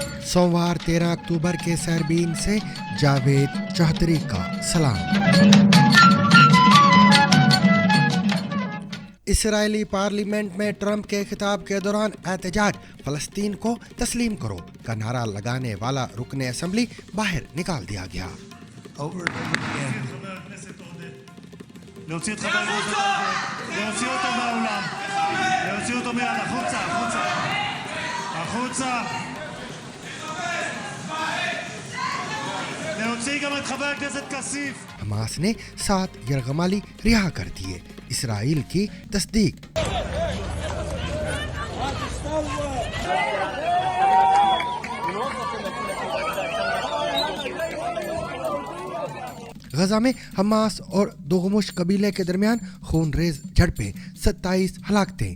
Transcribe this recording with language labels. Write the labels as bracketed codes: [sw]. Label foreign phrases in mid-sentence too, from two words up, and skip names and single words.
[ur] سوموار 13 اکتوبر کے سیربین سے جاوید چودھری کا سلام. اسرائیلی پارلیمنٹ میں ٹرمپ کے خطاب کے دوران احتجاج، فلسطین کو تسلیم کرو کا نعرہ لگانے والا رکن اسمبلی باہر نکال دیا گیا. [he] להוציא את חבר הכנסת הזה, להוציא אותו מהאולם, להוציא אותו מיד, החוצה, החוצה, החוצה, להוציא גם את חבר הכנסת כסיף। [ur] حماس نے 7 یرغمالی رہا کر دیے، اسرائیل کی تصدیق. غزہ میں حماس اور دغمش قبیلے کے درمیان خونریز جھڑپیں، 27 ہلاکتیں.